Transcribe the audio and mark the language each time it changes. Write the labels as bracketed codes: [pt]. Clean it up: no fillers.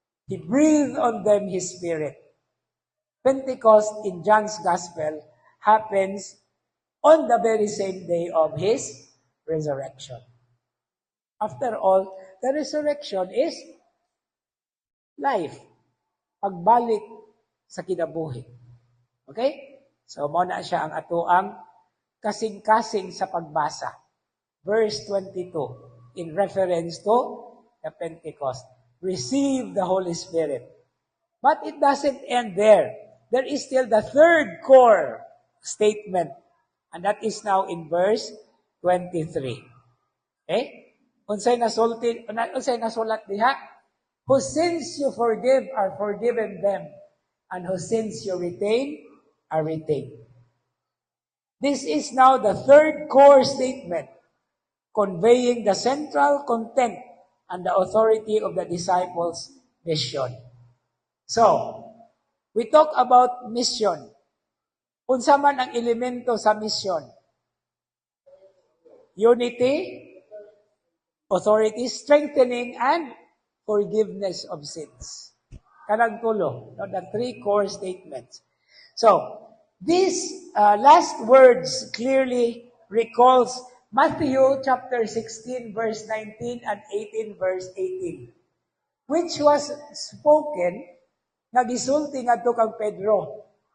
[en] He breathed on them His Spirit. Pentecost in John's Gospel happens on the very same day of His resurrection. After all, the resurrection is life. [ceb] Pagbalik sa kinabuhi. Okay? So, muna siya ang atuang kasing-kasing sa pagbasa. [en] Verse 22, in reference to the Pentecost. Receive the Holy Spirit. But it doesn't end there. There is still the third core statement. And that is now in verse 23. Okay? [ceb] Unsay nasulat diha? [en] Whose sins you forgive are forgiven them, and whose sins you retain are retained. This is now the third core statement, conveying the central content and the authority of the disciples' mission. So, we talk about mission. [ceb] Unsa man ang elemento sa mission? [en] Unity, authority, strengthening, and forgiveness of sins. [ceb] Kanang tulo, no? [en] The three core statements. So, these last words clearly recalls Matthew chapter 16 verse 19 and 18 verse 18, which was spoken [ceb] nga gisulti ngadto kang Pedro.